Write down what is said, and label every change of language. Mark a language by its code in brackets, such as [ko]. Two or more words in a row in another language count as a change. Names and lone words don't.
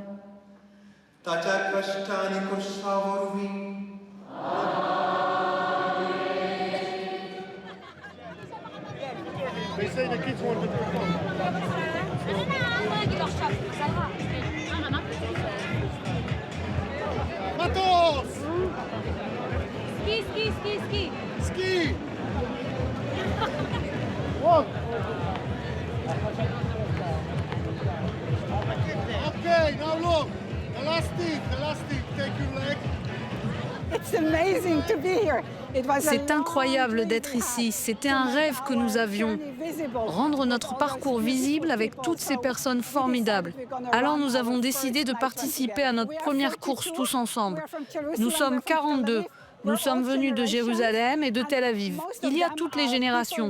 [en] Tacha kashtani koshavorvi. They say the kids want to perform. Matos! Ski, ski, ski, ski. Ski! Walk! Okay, now look. The last thing, take your leg. It's amazing to be here. [fr] C'est incroyable d'être ici. C'était un rêve que nous avions. Rendre notre parcours visible avec toutes ces personnes formidables. Alors nous avons décidé de participer à notre première course tous ensemble. Nous sommes 42. Nous sommes venus de Jérusalem et de Tel Aviv. Il y a toutes les générations.